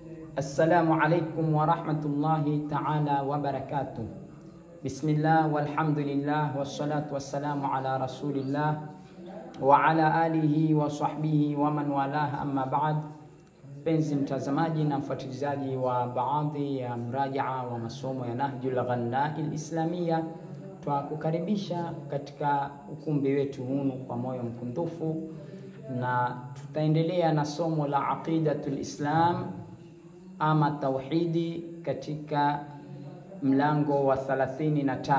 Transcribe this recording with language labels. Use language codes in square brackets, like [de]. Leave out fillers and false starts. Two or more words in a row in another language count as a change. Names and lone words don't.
[ar] السلام عليكم ورحمة الله تعالى وبركاته. بسم الله والحمد لله والصلاة والسلام على رسول الله وعلى آله وصحبه ومن والاه أما بعد. [sw] Penzi mtazamaji na mfuatilizaji wa baadhi ya murajaa wa masomo ya Nahjul Ghanna'il Islamia, twakukaribisha katika ukumbi wetu huu kwa moyo mkundufu, na tutaendelea na somo la [ar] عقيدة الإسلام [sw] ama tauhidi katika mlango wa 33.